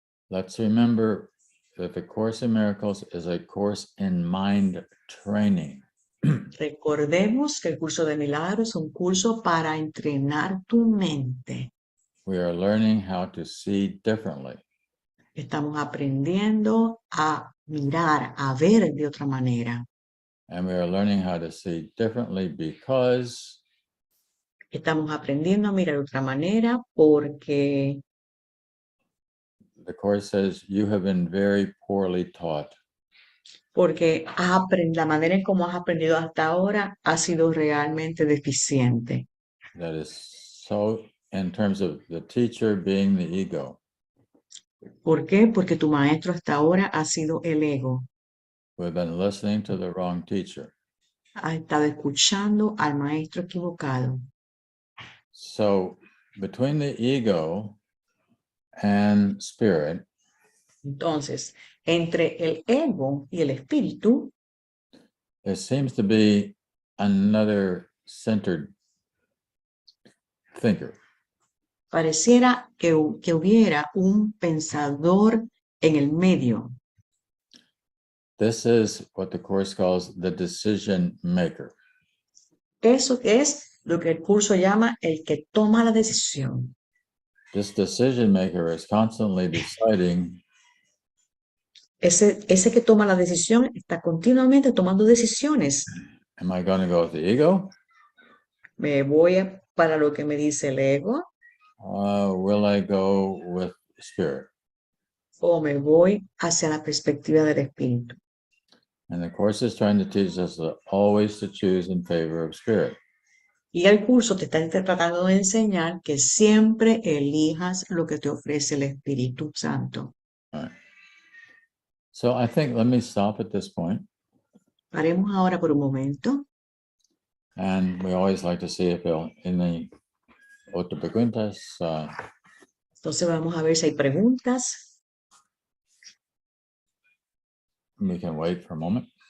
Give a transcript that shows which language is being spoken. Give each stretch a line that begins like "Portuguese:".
English: Let's remember that the Course in Miracles is a course in mind training.
Spanish: Recordemos que el curso de milagros es un curso para entrenar tu mente.
English: We are learning how to see differently.
Spanish: Estamos aprendiendo a mirar, a ver de otra manera.
English: And we are learning how to see differently because
Spanish: Estamos aprendiendo a mirar de otra manera porque
English: the Course says you have been very poorly taught.
Spanish: la manera en cómo has aprendido hasta ahora ha sido realmente deficiente.
English: That is so in terms of the teacher being the ego.
Spanish: ¿Por qué? Porque tu maestro hasta ahora ha sido el ego.
English: We've been listening to the wrong teacher.
Spanish: Ha estado escuchando al maestro equivocado.
English: So between the ego and spirit,
Spanish: Entonces, entre el ego y el espíritu,
English: there seems to be another centered thinker.
Spanish: pareciera que hubiera un pensador en el medio.
English: This is what the Course calls the decision maker.
Spanish: Eso es lo que el curso llama el que toma la decisión.
English: This decision maker is constantly deciding,
Spanish: Ese que toma la decisión está continuamente tomando decisiones.
English: am I going to go with the ego?
Spanish: ¿Me voy para lo que me dice el ego
English: Will I go with spirit?
Spanish: o me voy hacia la perspectiva del espíritu?
English: And the Course is trying to teach us always to choose in favor of spirit.
Spanish: Y el curso te está tratando de enseñar que siempre elijas lo que te ofrece el Espíritu Santo.
English: All right. So I think, let me stop at this point.
Spanish: Paremos ahora por un momento.
English: And we always like to see if there any
Spanish: otras preguntas. Entonces vamos a ver si hay preguntas.
English: We can wait for a moment.